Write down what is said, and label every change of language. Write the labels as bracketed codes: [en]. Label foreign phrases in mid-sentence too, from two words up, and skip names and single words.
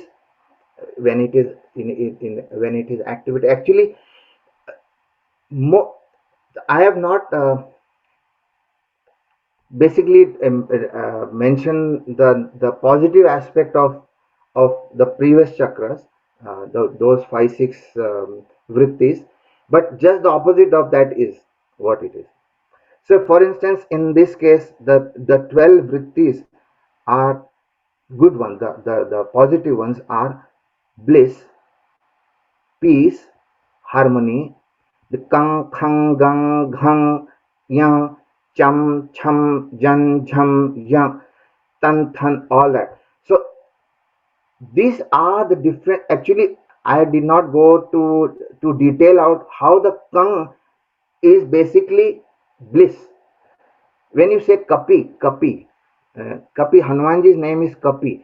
[en] When it is when it is activated, actually, mo- I have not basically mention the positive aspect of the previous chakras, those 5 6 vrittis, but just the opposite of that is what it is. So for instance, in this case, the 12 vrittis are good ones. The positive ones are bliss, peace, harmony, the [sa] kang, khang, gang, ghang, yang, cham, cham, jan, jham, yang, tan, [en] than, all that. So these are the different. Actually, I did not go to detail out how the kang is basically bliss. When you say Kapi, Hanumanji's name is Kapi.